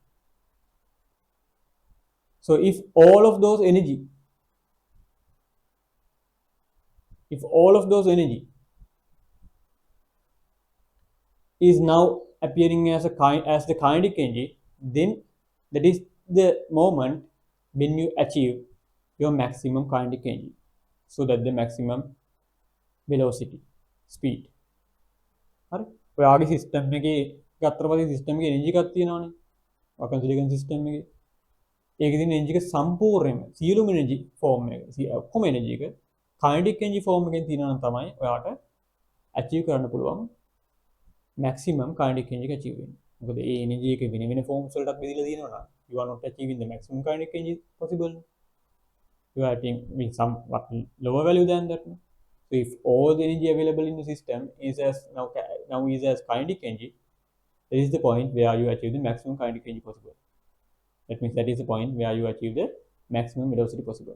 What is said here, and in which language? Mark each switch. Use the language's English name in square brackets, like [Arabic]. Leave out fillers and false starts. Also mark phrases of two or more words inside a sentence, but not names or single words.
[English] so if all of those energy is now appearing as the kinetic energy, then that is the moment when you achieve your maximum kinetic energy. So that the maximum velocity, speed. [Sinhala] හරි? ඔයාගේ සිස්ටම් එකේ ගත්තට පස්සේ සිස්ටම් එකේ එනර්ජි එකක් තියෙනවානේ. ඔකන්සිලිකන් සිස්ටම් එකේ. ඒකේ තියෙන එනර්ජි එක සම්පූර්ණයෙන්ම සියලුම [English] energy form [Sinhala] එක, ඔක්කොම එනර්ජි එක [English] kinetic energy form [Sinhala] එකෙන් තියෙනවා නම් තමයි ඔයාට achieve කරන්න පුළුවන් [English] maximum kinetic energy [Sinhala] එක achieve වෙන්නේ. මොකද ඒ energy එක වෙන වෙන forms වලටත් බෙදලා තියෙනවා නම් [English] you are not achieving the maximum kinetic energy possible. You are achieving somewhat lower value than that. So if all the energy available in the system is as kinetic energy, that is the point where you achieve the maximum kinetic energy possible. That means that is the point where you achieve the maximum velocity possible.